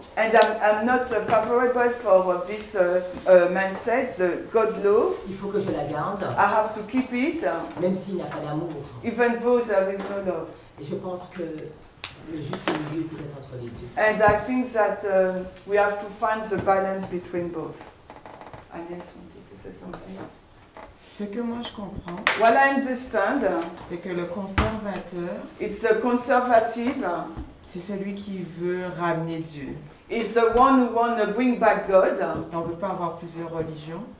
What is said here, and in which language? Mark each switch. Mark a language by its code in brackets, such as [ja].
[en] And I'm not favorable for this man said, the God law. [fr] Il faut que je la garde, [en] I have to keep it, [fr] même s'il n'y a pas d'amour. [en] even though there is no love. [fr] Et je pense que le juste milieu peut être entre les deux. [en] And I think that we have to find the balance between both. Agnès, wanted to say something? [fr] Ce que moi je comprends, [en] What I understand, [fr] c'est que le conservateur, [en] it's the conservative, [fr] c'est celui qui veut ramener Dieu. [en] is the one who want to bring back God. [fr] Et on ne peut pas avoir plusieurs religions.